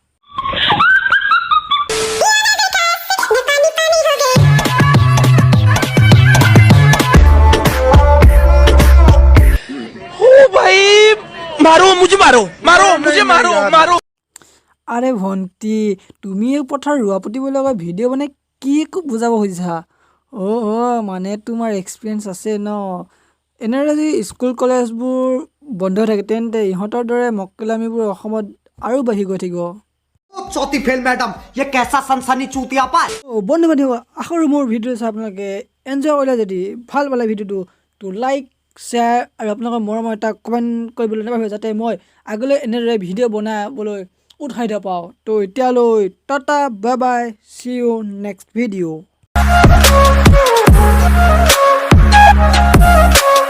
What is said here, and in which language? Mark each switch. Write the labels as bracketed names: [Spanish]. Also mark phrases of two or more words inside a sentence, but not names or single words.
[Assamese] আৰে ভণ্টি, তুমি এই পথাৰ ৰোৱা পুতিবলৈ লগা ভিডিঅ' বনাই কি বুজাব খুজিছা? মানে তোমাৰ এক্সপিৰিয়েঞ্চ আছে ন? এনেদৰে যদি স্কুল কলেজবোৰ বন্ধ থাকে তেন্তে ইহঁতৰ দৰে মক্কেলামীবোৰ অসমত আৰু বাঢ়ি গৈ থাকিব। [Hindi] चौथी फेल मैडम, ये कैसा सनसनी चूतिया पाल। [Assamese] বন্ধু বান্ধৱ, আশা কৰোঁ মোৰ ভিডিঅ' চাই আপোনালোকে এনজয় কৰিলে। যদি ভাল পালে ভিডিঅ'টো তো [English] like share [Assamese] আৰু আপোনালোকৰ মৰমৰ এটা কমেণ্ট কৰিবলৈ নাপাহৰিব, যাতে মই আগলৈ এনেদৰে ভিডিঅ' বনাবলৈ উৎসাহিত পাওঁ। তো এতিয়ালৈ [English] tata bye bye, see you next video'.